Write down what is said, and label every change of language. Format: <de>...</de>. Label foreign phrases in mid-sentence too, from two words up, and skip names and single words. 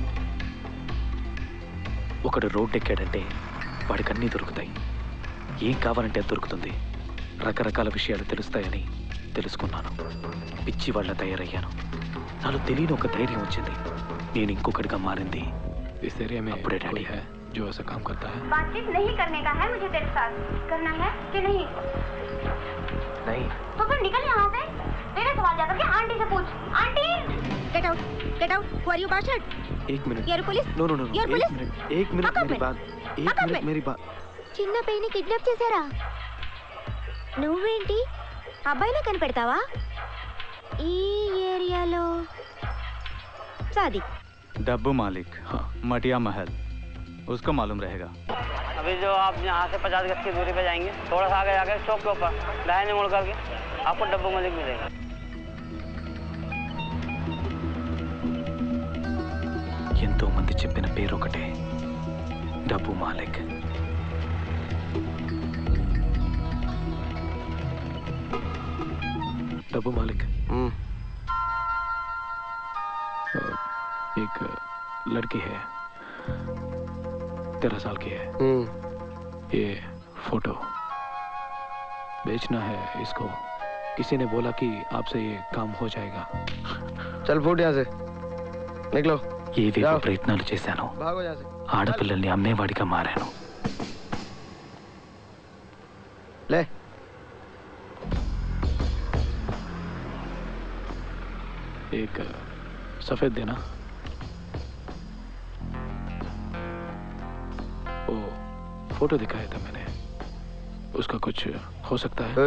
<te>ఒకడు రోడ్డు ఎక్కాడంటే వాడికి అన్నీ దొరుకుతాయి. ఏం కావాలంటే అది దొరుకుతుంది. రకరకాల విషయాలు తెలుస్తాయని తెలుసుకున్నాను. పిచ్చి వాళ్ళ తయారయ్యాను. నాలో తెలియని ఒక ధైర్యం వచ్చింది. నేను ఇంకొకటిగా మారింది అప్పుడే డాడీ</te> <hi>जो ऐसा काम करता है। बातचीत नहीं करने का है मुझे तेरे साथ। करना है कि नहीं? नहीं। तो फिर निकल यहाँ से। तेरे सवाल जाकर के आंटी से पूछ। आंटी</hi> <en>get out who are you bastard?</en> <hi>एक मिनट।</hi> <en>your police? no no no You're police?</en> <hi>एक मिनट</hi> <en>How come</en> <hi>मेरी</hi> <en>it?</en> <hi>बात एक</hi> <en>How come</en> <hi>मिनट</hi> <en>it?</en> <hi>मेरी बात</hi> <te>చిన్న పైని కిడ్నాప్ చేశారా? నువ్వేంటి అబ్బాయినే కనిపెడతావా? ఈ ఏరియాలో సాది</te> <hi>डब्बू मालिक। हाँ, मटिया महल, उसको मालूम रहेगा। अभी जो आप यहाँ से 50 गज की दूरी पे जाएंगे, थोड़ा सा आगे जाकर चौक के ऊपर दाहिने मुड़ करके आपको डब्बू मालिक मिलेगा।</hi> <te>ఎంతో మంది చెప్పిన పేరు ఒకటే, డబ్బు మాలిక్.</te> <hi>डब्बू मालिक। एक लड़की है, 13 साल की है। ये फोटो बेचना है इसको। किसी ने बोला कि आपसे ये काम हो जाएगा। चल फूट यहाँ से, निकलो।</hi> <te>ఏవేవో ప్రయత్నాలు చేశాను,</te> <hi>भागो यहाँ से।</hi> <te>ఆడపిల్లల్ని అమ్మేవాడిగా మారాను.</te> <hi>ले एक सफेद देना। वो फोटो दिखाया था मैंने, उसका कुछ हो सकता है?</hi>